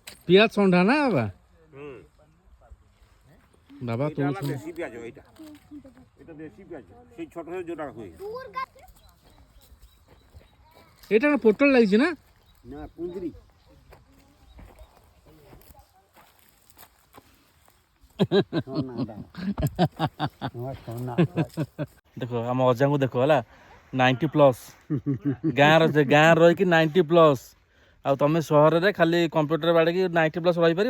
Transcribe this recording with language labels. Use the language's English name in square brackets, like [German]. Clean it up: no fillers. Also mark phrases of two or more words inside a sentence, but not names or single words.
[Odia] ପିଆଜ ଥଣ୍ଡା ନା ବାବା ବାବା ତୁ ଦେଶୀ ପିଆଜ ଏଇଟା [Bangla] এটা দেশি পেঁয়াজ সেই ছোট ছোট যেটা হয় এটা না পটল লাগছে না না কুঁদরি [Odia] ଦେଖ ଆମ ଅଜାଙ୍କୁ ଦେଖ ହେଲା 90+ ଗାଁ ରହିକି 90+। ଆଉ ତମେ ସହରରେ ଖାଲି କମ୍ପ୍ୟୁଟର ବାଡ଼େଇକି 90+ ରହିପାରିବ।